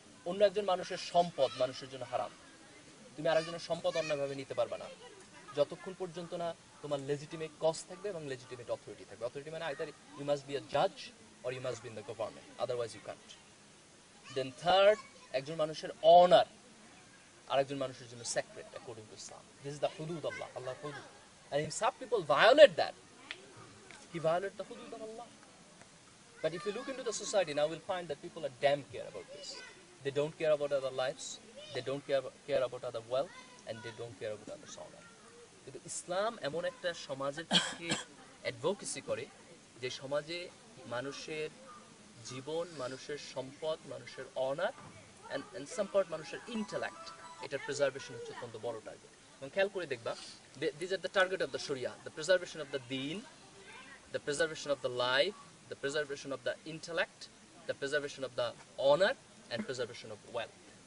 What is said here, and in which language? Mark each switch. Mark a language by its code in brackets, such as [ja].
[bn] অন্য একজন মানুষের সম্পদ মানুষের জন্য হারাম। তুমি আরেকজনের সম্পদ অন্যভাবে নিতে পারবে না যতক্ষণ পর্যন্ত না তোমার লেজিটিমেট কজ থাকবে এবং লেজিটিমেট অথরিটি থাকবে। [en] Authority মানে either you must be a জাজ or you must be in the government, otherwise you can't. [bn] Then third, একজন মানুষের অনার আরেকজন মানুষের জন্য secret according to Islam. [en] This is the হুদুদ Allah, আল্লাহর হুদুদ। And if some people violate that, he violate the hudud of Allah. But if you look into the society now, we'll find that people are damn care about this. They don't care about other lives, they don't care about other wealth, and they don't care about other honor. [bn] কিন্তু ইসলাম এমন একটা সমাজের পক্ষে advocacy করে যে সমাজে মানুষের জীবন, মানুষের সম্পদ, মানুষের অনার [en] and some part [bn] মানুষের ইন্টেলেক্ট, এটার প্রিজার্ভেশন হচ্ছে অত্যন্ত বড় টার্গেট। এবং খেয়াল করে দেখবা, [en] these are the target of the Sharia, the preservation of the deen, the preservation of the life, the preservation of the intellect, the preservation of the honor, and preservation of wealth.